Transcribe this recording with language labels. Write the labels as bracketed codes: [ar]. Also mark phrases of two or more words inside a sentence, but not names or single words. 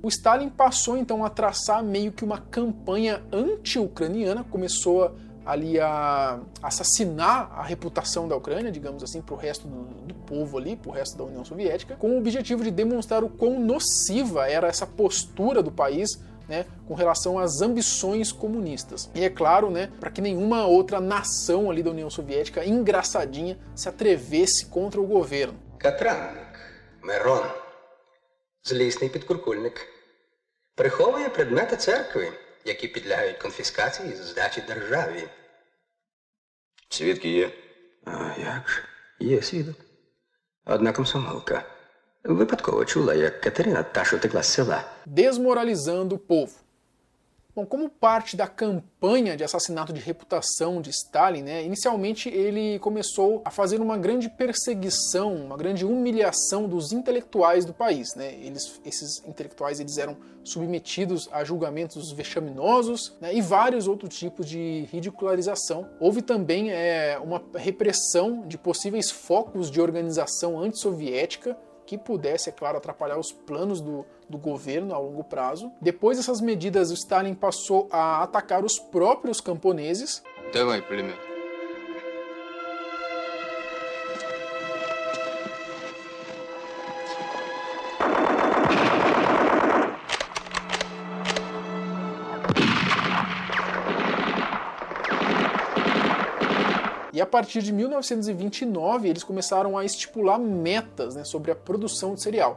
[pt] O Stalin passou então a traçar meio que uma campanha anti-ucraniana, começou ali a assassinar a reputação da Ucrânia, digamos assim, para o resto do povo ali, para o resto da União Soviética, com o objetivo de demonstrar o quão nociva era essa postura do país, né, com relação às ambições comunistas. E é claro, né, para que nenhuma outra nação ali da União Soviética, engraçadinha, se atrevesse contra o governo. [uk] Катранник, Мирон, злісний підкуркульник, приховує предмети церкви, які підлягають конфіскації і здачі державі. Свідки є? А як ж? Є свідок. Одна комсомолка випадково чула, як Катерина Таш утекла з села. [pt] Desmoralizando o povo. Bom, como parte da campanha de assassinato de reputação de Stalin, né, inicialmente ele começou a fazer uma grande perseguição, uma grande humilhação dos intelectuais do país, né? Esses intelectuais eles eram submetidos a julgamentos vexaminosos, né, e vários outros tipos de ridicularização. Houve também uma repressão de possíveis focos de organização antissoviética, que pudesse, é claro, atrapalhar os planos do governo a longo prazo. Depois dessas medidas, o Stalin passou a atacar os próprios camponeses. [ru] Давай, пулемет. [pt] E a partir de 1929, eles começaram a estipular metas, né, sobre a produção de cereal.